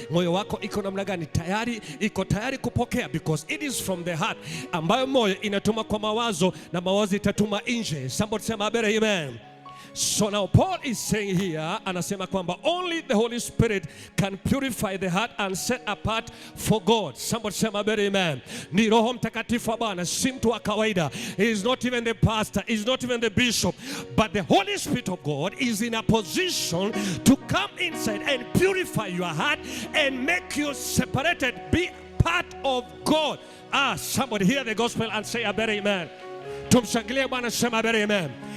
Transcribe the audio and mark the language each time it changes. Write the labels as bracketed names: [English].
[Swahili] Moyo wako iko namna gani? Iko tayari kupokea, [English] because it is from the heart [Swahili] ambayo moyo inatuma kwa mawazo na mawazo itatuma nje. [English] Somebody say amen. So now Paul is saying here, [Swahili] anasema kwamba [English] only the Holy Spirit can purify the heart and set apart for God. Somebody say amen. [Swahili] Ni Roho Mtakatifu wa Bwana, si mtu wa kawaida. [English] He is not even the pastor, he is not even the bishop, but the Holy Spirit of God is in a position to come inside and purify your heart and make you separated, be part of God. Somebody hear the gospel and say amen. [Swahili] Tumshangilie Bwana, sema amen.